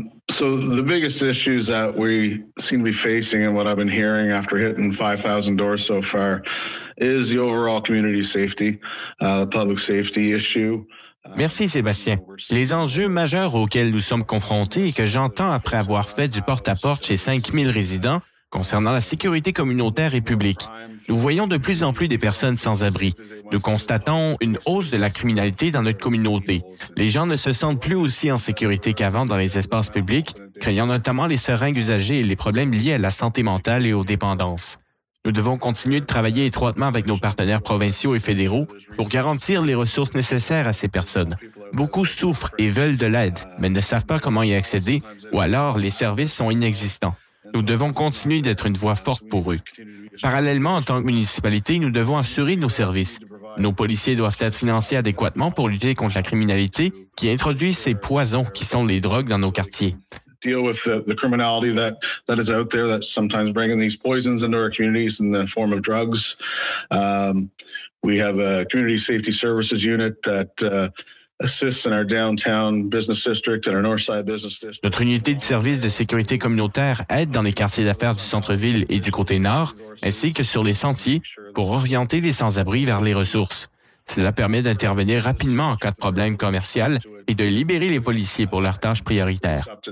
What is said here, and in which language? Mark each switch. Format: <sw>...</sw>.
<en>So the biggest issues that we seem to be facing and what I've been hearing after hitting 5,000 doors so far is the overall community safety, the public safety issue.</en> <fr>Merci Sébastien. Les enjeux majeurs auxquels nous sommes confrontés et que j'entends après avoir fait du porte-à-porte chez 5000 résidents concernant la sécurité communautaire et publique. Nous voyons de plus en plus des personnes sans abri. Nous constatons une hausse de la criminalité dans notre communauté. Les gens ne se sentent plus aussi en sécurité qu'avant dans les espaces publics, craignant notamment les seringues usagées et les problèmes liés à la santé mentale et aux dépendances. Nous devons continuer de travailler étroitement avec nos partenaires provinciaux et fédéraux pour garantir les ressources nécessaires à ces personnes. Beaucoup souffrent et veulent de l'aide, mais ne savent pas comment y accéder, ou alors les services sont inexistants. Nous devons continuer d'être une voix forte pour eux. Parallèlement, en tant que municipalité, nous devons assurer nos services. Nos policiers doivent être financés adéquatement pour lutter contre la criminalité qui introduit ces poisons qui sont les drogues dans nos quartiers.</fr> <en>Deal with the criminality that is out there that's sometimes bringing these poisons into our communities in the form of drugs. We have a community safety services unit that assists in our downtown business district and our Northside business district.</en> <fr>Notre unité de services de sécurité communautaire aide dans les quartiers d'affaires du centre-ville et du côté nord, ainsi que sur les sentiers pour orienter les sans-abri vers les ressources. Cela permet d'intervenir rapidement en cas de problème commercial et de libérer les policiers pour leurs tâches prioritaires.</fr>